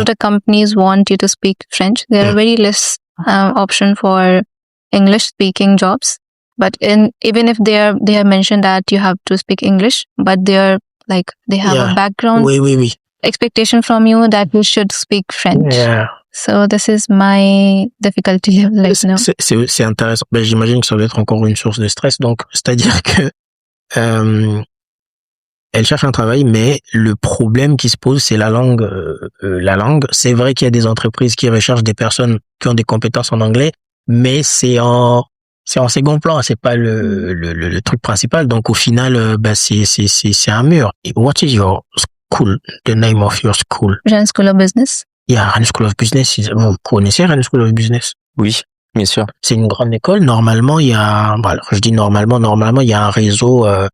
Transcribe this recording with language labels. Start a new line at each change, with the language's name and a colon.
English: of the companies want you to speak French. There are very less option for English speaking jobs. But even if they have mentioned that you have to speak English, but they have Yeah. a background
French: Oui.
English: expectation from you that you should speak French. Yeah. So this is my difficulty right now.
French: C'est intéressant. Ben, j'imagine que ça va être encore une source de stress. Donc, c'est-à-dire que elle cherche un travail, mais le problème qui se pose, c'est la langue. La langue, c'est vrai qu'il y a des entreprises qui recherchent des personnes qui ont des compétences en anglais, mais c'est en second plan, c'est pas le truc principal. Donc au final, c'est un mur.
English: What is your school? The name of your school? Rennes School of Business. Yeah, Rennes School of Business.
French: Vous connaissez Rennes School of Business? Oui, bien sûr. C'est une grande école. Normalement, il y a. Bon, alors, je dis normalement, il y a un réseau.